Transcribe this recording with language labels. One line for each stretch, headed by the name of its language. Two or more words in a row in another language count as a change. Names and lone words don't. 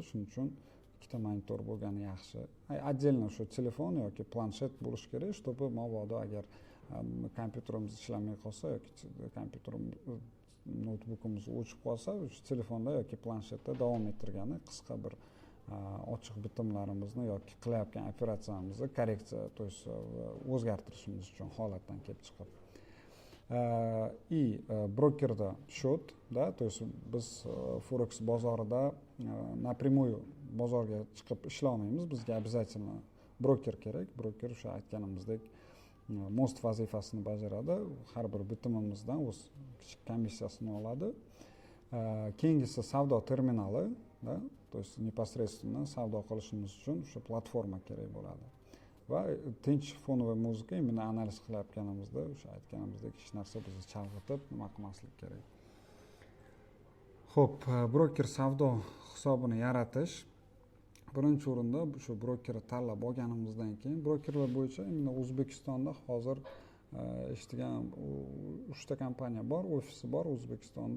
Uzbek: Shuning uchun ikkita monitor bo'lgani yaxshi. Отдельно shu telefon yoki planshet bo'lishi kerak, чтобы mabodo agar kompyuterimiz ishlamay qolsa yoki kompyuterimiz notebookimiz o'chib qolsa, shu telefonda yoki planshetda davom ettirgani qisqa bir ochiq bitimlarimizni yoki qilayotgan operatsiyamizni korreksiya,
Russian: то есть
Uzbek: o'zgartirishimiz uchun holatdan kelib chiqib. И brokerda
Russian: счет, да, то есть
Uzbek: biz forex bozorida напрямую bozorga chiqib ishlay olmaymiz. Bizga обязательно broker kerak. Broker o'sha aytganimizdek most vazifasini bajaradi. Har bir bitimimizdan o'z kichik komissiyasini oladi. Keyingisi savdo terminali, da,
Russian: то есть непосредственно
Uzbek: savdo qilishimiz uchun o'sha platforma kerak bo'ladi. Va tinch fonoviy muzika, imенно analiz qilayotganimizda o'sha aytganimizdek hech narsa bizni chalg'itib nima qilmaslik kerak. Xo'p, broker savdo hisobini yaratish. Birinchi o'rinda shu brokerni tanlab olganimizdan keyin brokerlar bo'yicha imенно O'zbekistonda hozir eshitgan 3 ta kompaniya bor, ofisi bor O'zbekistonda.